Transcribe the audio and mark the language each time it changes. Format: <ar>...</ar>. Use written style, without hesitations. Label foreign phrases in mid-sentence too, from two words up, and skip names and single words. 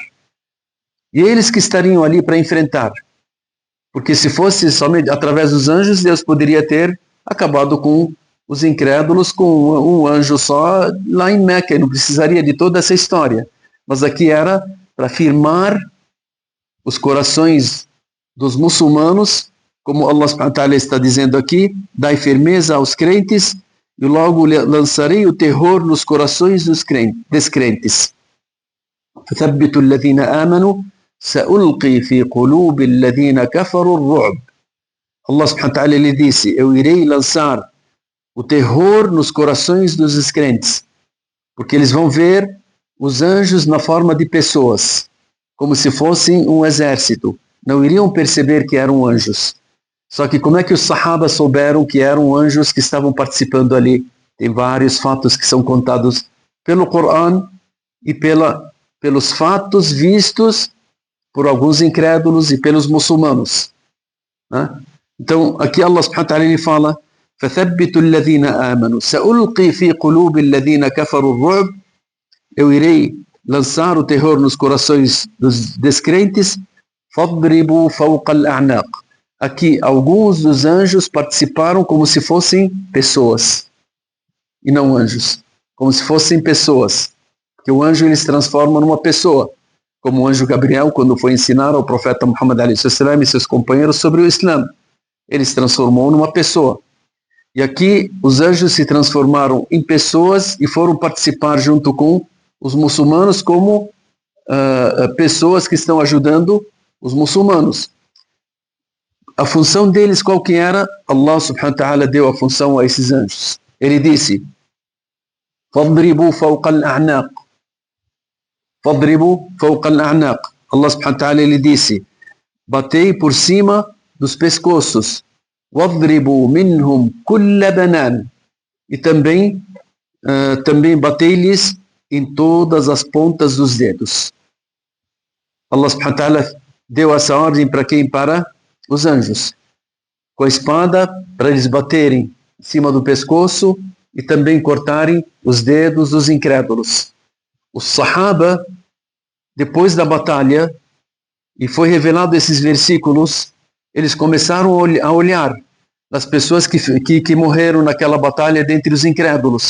<pt>E eles que estariam ali para enfrentar. Porque se fosse somente através dos anjos, Deus poderia ter acabado com os incrédulos com um anjo só lá em Meca, e não precisaria de toda essa história. Mas aqui era para firmar os corações dos muçulmanos, como</pt> <ar>الله سبحانه وتعالى</ar> <pt>está dizendo aqui, dai firmeza aos crentes, e logo lançarei o terror nos corações dos descrentes.</pt> <ar>فَثَبِّتُ الَّذِينَ آمَنُوا سَأُلْقِي فِي قُلُوبِ الَّذِينَ كَفَرُوا الرُّعْبِ. الله سبحانه وتعالى</ar> <pt>ele disse, eu irei lançar o terror nos corações dos descrentes, porque eles vão ver os anjos na forma de pessoas, como se fossem um exército. Não iriam perceber que eram anjos. Só que como é que os sahabas souberam que eram anjos que estavam participando ali? Tem vários fatos que são contados pelo Corão e pelos fatos vistos por alguns incrédulos e pelos muçulmanos. Né? Então, aqui</pt> <ar>الله سبحانه وتعالى</ar> <pt>ele fala</pt> <ar>فَثَبِّتُ الَّذِينَ آمَنُوا سَأُلْقِي فِي قُلُوبِ الَّذِينَ كَفَرُوا الرُّعْبِ.</ar> <pt>Eu irei lançar o terror nos corações dos descrentes.</pt> <ar>فَاضْرِبُوا فَوْقَ الْأَعْنَاقِ.</ar> <pt>Aqui, alguns dos anjos participaram como se fossem pessoas, e não anjos. Como se fossem pessoas. Porque o anjo ele se transforma numa pessoa. Como o anjo Gabriel, quando foi ensinar ao profeta Muhammad a.s. e seus companheiros sobre o Islã. Ele se transformou numa pessoa. E aqui, os anjos se transformaram em pessoas e foram participar junto com os muçulmanos como pessoas que estão ajudando os muçulmanos. A função deles qual que era?</pt> <ar>الله سبحانه وتعالى</ar> <pt>deu a função a esses anjos. Ele disse,</pt> <ar>فَاضْرِبُوا فَوْقَ الْأَعْنَاقِ. فَاضْرِبُوا فَوْقَ الْأَعْنَاقِ. الله سبحانه وتعالى</ar> <pt>ele disse, batei por cima dos pescoços.</pt> <ar>وَاضْرِبُوا مِنْهُمْ كُلَّ بَنَانٍ.</ar> <pt>E também batei-lhes em todas as pontas dos dedos.</pt> <ar>الله سبحانه وتعالى</ar> <pt>deu essa ordem para quem? Para os anjos. Com a espada, para eles baterem em cima do pescoço e também cortarem os dedos dos incrédulos. Os Sahaba, depois da batalha, e foi revelado esses versículos, eles começaram a olhar as pessoas que morreram naquela batalha dentre os incrédulos.</pt>